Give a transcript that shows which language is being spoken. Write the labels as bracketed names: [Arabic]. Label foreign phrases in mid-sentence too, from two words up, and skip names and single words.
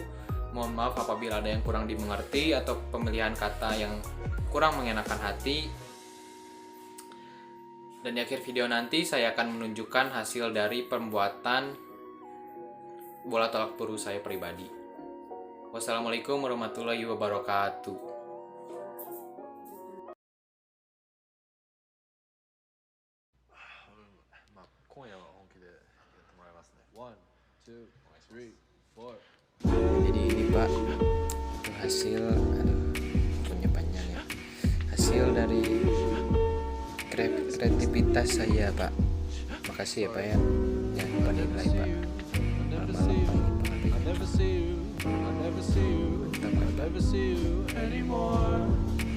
[Indonesian] Mohon maaf apabila ada yang kurang dimengerti atau pemilihan kata yang kurang mengenakan hati. Dan di akhir video nanti saya akan menunjukkan hasil dari pembuatan bola tolak peluru saya pribadi. [Arabic] والسلام عليكم ورحمة الله وبركاته. [Japanese] 今夜は本気でやってもらいますね。1、2、3、4。 [Indonesian] Jadi ini Pak, itu hasil, punya panjang ya, hasil dari kreativitas saya Pak. Makasih ya Pak ya, jangan lupa dinilai Pak. Malam pagi. [English] I never see you anymore.